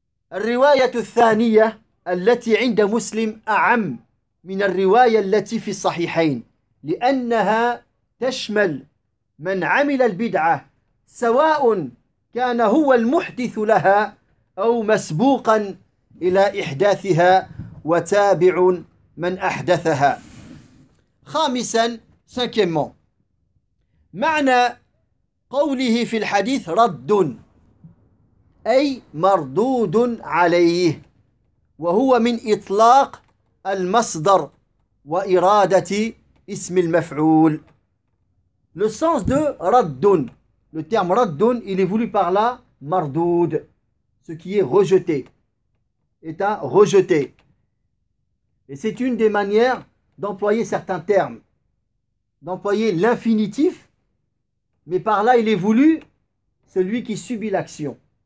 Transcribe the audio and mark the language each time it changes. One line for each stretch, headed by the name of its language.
Arabic: Al-riwayat al-thaniya allati inda muslim a'am min al-riwaya allati fi sahihain li'annaha tashmal man 'amila al-bid'ah sawa' kana huwa al-muhdith laha أو مسبوقا إلى إحداثها وتابع من أحدثها. خامسا cinquièmement معنى قوله في الحديث رد أي مردود عليه وهو من إطلاق المصدر وإرادة اسم المفعول.
French: Le sens de raddun. Le terme raddun, il est voulu par là mardoud. Ce qui est rejeté. Est à rejeter. Et c'est une des manières d'employer certains termes. D'employer l'infinitif. Mais par là, il est voulu celui qui subit l'action.